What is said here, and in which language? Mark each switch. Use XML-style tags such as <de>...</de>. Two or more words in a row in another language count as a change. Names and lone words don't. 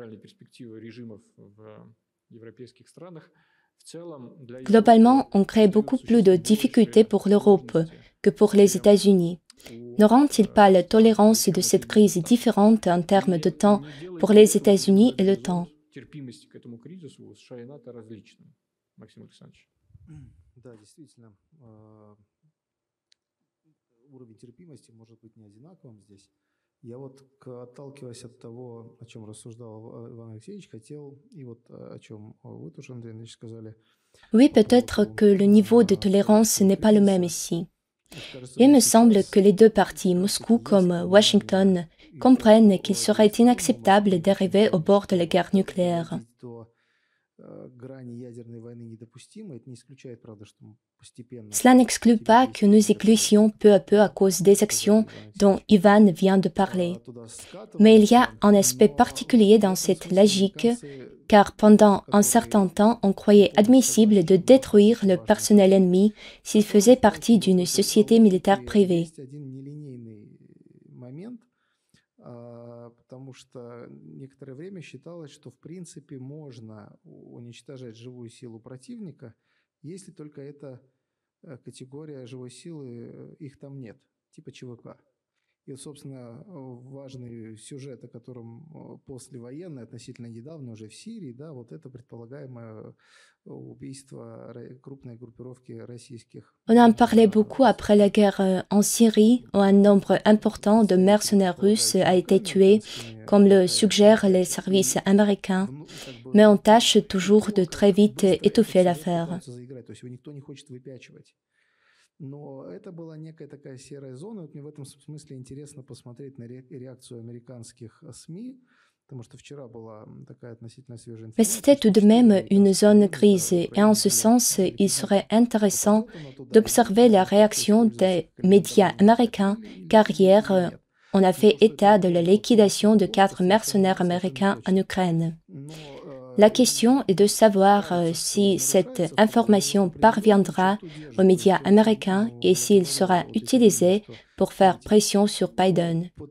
<fr>Globalement, on crée beaucoup plus de difficultés pour l'Europe que pour les États-Unis. Ne rend-il pas la tolérance de cette crise différente en termes de temps pour les États-Unis et le temps?</fr> <ru>Да, действительно, уровень терпимости может быть не одинаковым здесь. Я вот, отталкиваясь от того, о чем рассуждал Иван Алексеевич, хотел, и вот о чем вы тоже, Андрей Андреевич, сказали.</ru> <fr>Oui, peut-être que le niveau de tolérance n'est pas le même ici. Il me semble que les deux parties, Moscou comme Washington, comprennent qu'il serait inacceptable d'arriver au bord de la guerre nucléaire. Cela n'exclut pas que nous éclussions peu à peu à cause des actions dont Ivan vient de parler. Mais il y a un aspect particulier dans cette logique, car pendant un certain temps, on croyait admissible de détruire le personnel ennemi s'il faisait partie d'une société militaire privée.</fr> <ru>Потому что некоторое время считалось, что в принципе можно уничтожать живую силу противника, если только эта категория живой силы, их там нет, типа ЧВК. И, собственно, важный сюжет, о котором послевоенный, относительно недавно уже в Сирии, да, вот это предполагаемое убийство крупной группировки российских.</ru> <fr>On en parlait beaucoup après la guerre en Syrie, où un nombre important de mercenaires russes a été tué, comme le suggèrent les services américains, mais on tâche toujours de très vite étouffer l'affaire.</fr> <ru>Но это была некая такая серая зона. Вот мне в этом смысле интересно посмотреть на реакцию американских СМИ, потому что вчера была такая относительно свежая информация.</ru> <fr>Mais c'était tout de même une zone grise, et en ce sens, il serait intéressant d'observer la réaction des médias américains, car hier, on a fait état de la liquidation de 4 mercenaires américains en Ukraine. La question est de savoir si cette information parviendra aux médias américains et s'il sera utilisé pour faire pression sur Biden.</fr>